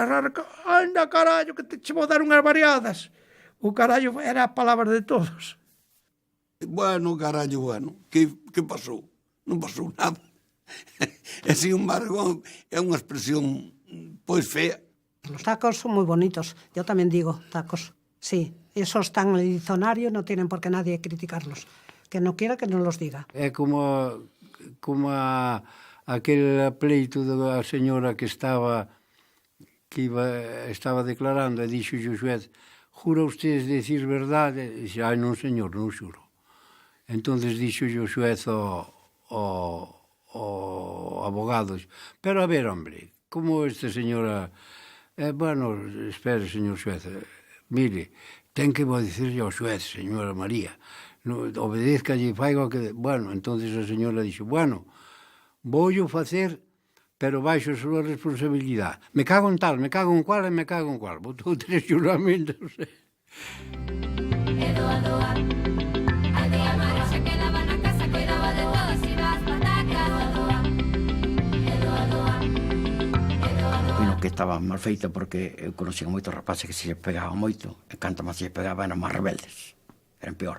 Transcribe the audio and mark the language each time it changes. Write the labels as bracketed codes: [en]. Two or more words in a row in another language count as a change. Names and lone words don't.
[gl] Anda, carallo, que te che vou dar unhas variadas. O carallo era a palabra de todos. Bueno, carallo, bueno. Que pasou? Non pasou nada. É así un margón, é unha expresión, pois, fea. Los tacos son moi bonitos. Yo tamén digo tacos. [es] Sí, esos están en el diccionario, no tienen por qué nadie criticarlos. Que no quiera que non los diga. [gl] É como aquel pleito da señora que estaba declarando e dixo o xuez: [es] jura usted decir [gl] verdade? E dixe: ai, non, señor, non xuro. Entonces dixo o xuez ao abogado: [es] pero a ver, hombre, como esta señora... [gl] bueno, espere, señor xuez, mire, ten que dicirle ao xuez, señora María, obedezcalle, faiga o que... Bueno, entonces a señora dixo: bueno, voullo facer, pero baixo a súa responsabilidade. [es] Me cago en tal, me cago en cual e me cago en cual. [gl] Botou 3 xuramentos. Doa, doa, aldea madre xa quedaba na casa, cuidaba de todos, iba as patacas, doa, doa, doa, doa. Bueno, que estaba mal feita porque eu conocía moitos rapaces que se pegaban moito, e canto máis se pegaban eran máis rebeldes, eran peor.